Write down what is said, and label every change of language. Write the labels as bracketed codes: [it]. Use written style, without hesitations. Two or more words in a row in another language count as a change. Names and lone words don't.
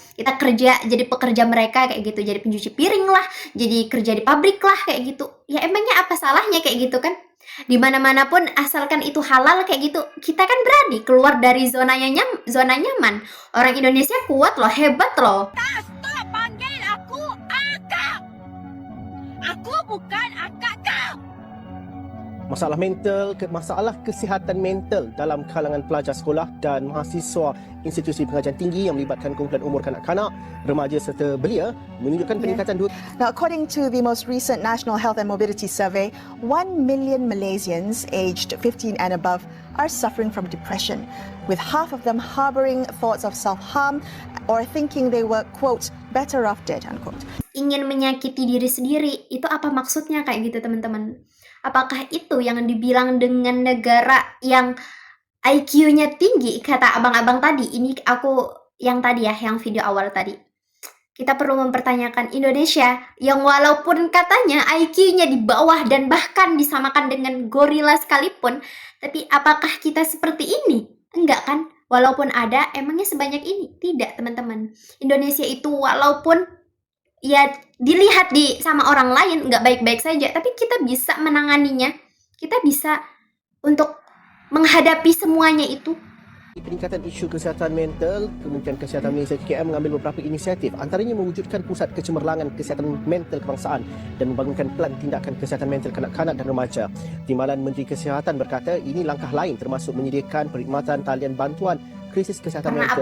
[id] Kita kerja jadi pekerja mereka kayak gitu, jadi pencuci piring lah, jadi kerja di pabrik lah kayak gitu. Ya emangnya apa salahnya kayak gitu kan? Dimana-mana pun asalkan itu halal kayak gitu, kita kan berani keluar dari zona nyaman. Orang Indonesia kuat loh, hebat loh. [ms] Stop panggil aku akak. Aku bukan akak kau. Masalah kesihatan mental dalam kalangan pelajar sekolah dan mahasiswa institusi pengajian tinggi yang melibatkan kumpulan umur kanak-kanak, remaja serta belia menunjukkan peningkatan [en] Now, according to the most recent National Health and Mobility Survey, 1 million Malaysians aged 15 and above are suffering from depression, with half of them harboring thoughts of self-harm or thinking they were, quote, better off dead, unquote. [id] Ingin menyakiti diri sendiri, itu apa maksudnya kayak gitu teman-teman? Apakah itu yang dibilang dengan negara yang IQ-nya tinggi, kata abang-abang tadi? Ini aku yang tadi ya, yang video awal tadi. Kita perlu mempertanyakan Indonesia yang walaupun katanya IQ-nya di bawah dan bahkan disamakan dengan gorila sekalipun, tapi apakah kita seperti ini? Enggak kan? Walaupun ada, emangnya sebanyak ini? Tidak, teman-teman. Indonesia itu walaupun ya dilihat sama orang lain nggak baik-baik saja, tapi kita bisa menanganinya, kita bisa untuk menghadapi semuanya itu. [ms] Peningkatan isu kesihatan mental, Kementerian Kesihatan Malaysia KKM mengambil beberapa inisiatif, antaranya mewujudkan pusat kecemerlangan kesihatan mental kebangsaan dan membangunkan pelan tindakan kesihatan mental kanak-kanak dan remaja. Timbalan Menteri Kesihatan berkata ini langkah lain termasuk menyediakan perkhidmatan talian bantuan krisis kesihatan mental,